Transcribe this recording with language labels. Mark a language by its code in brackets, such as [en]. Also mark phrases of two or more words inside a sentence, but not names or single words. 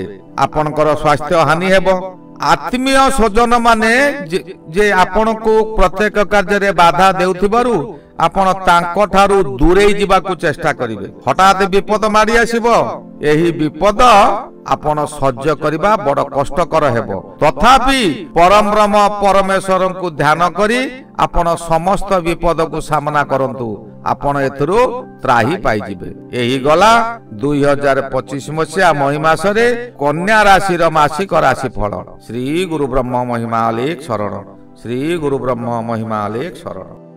[or] ଆପଣଙ୍କର ସ୍ୱାସ୍ଥ୍ୟ ହାନି ହେବ। ଆତ୍ମୀୟ ସ୍ୱଜନ ମାନେ ଯେ ଆପଣ କୁ ପ୍ରତ୍ୟେକ କାର୍ଯ୍ୟ ରେ ବାଧା ଦେଉଥିବାରୁ ଆପଣ ତାଙ୍କୁ ଠାରୁ ଦୂରେଇ ଯିବା କୁ ଚେଷ୍ଟା କରିବେ। ହଠାତ ବିପଦ ମାଡ଼ି ଆସିବ। ଏହି ବିପଦ ଆପଣ ସହ୍ୟ କରିବା ବଡ଼ କଷ୍ଟକର ହେବ। ତଥାପି ପରମ ବ୍ରହ୍ମ ପରମେଶ୍ୱର କୁ ଧ୍ୟାନ କରି ଆପଣ ସମସ୍ତ ବିପଦ କୁ ସାମନା କରନ୍ତୁ, ଆପଣ ଏଥିରୁ ତ୍ରାହି ପାଇ ଯିବେ। ଏହି ଗଲା 2025 ମସିହା ମଇ ମାସରେ କନ୍ୟା ରାଶି ର ମାସିକ ରାଶି ଫଳ। ଶ୍ରୀ ଗୁରୁ ବ୍ରହ୍ମ ମହିମା ଲେଖ ଶରଣ। ଶ୍ରୀ ଗୁରୁ ବ୍ରହ୍ମ ମହିମା ଲେଖ ଶରଣ।